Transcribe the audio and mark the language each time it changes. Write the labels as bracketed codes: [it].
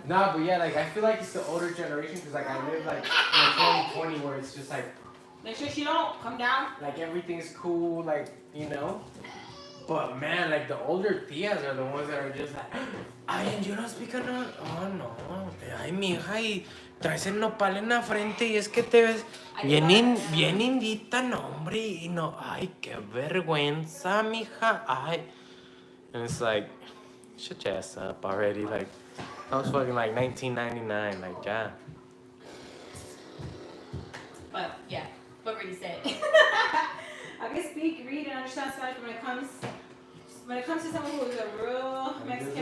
[en] Nah, but yeah, like, I feel like it's the older generation, because, like, I live, like, in 2020, where it's just, like, Make sure she don't come down. like, everything's cool, like, you know? But, man, like, the older tias are the ones that are just like, ay, and you don't speak enough? Oh, no. [es] Ay, mija, y traes el nopal en la frente y es que te ves bien indita, no, hombre. Y no, ay, qué vergüenza, mija. Ay. [en] And it's like, shut your ass up already. Like, that was fucking, like, 1999. Like, yeah. But yeah, what Rudy said. I can speak, read, and understand Spanish when it comes to someone who is a real Mexican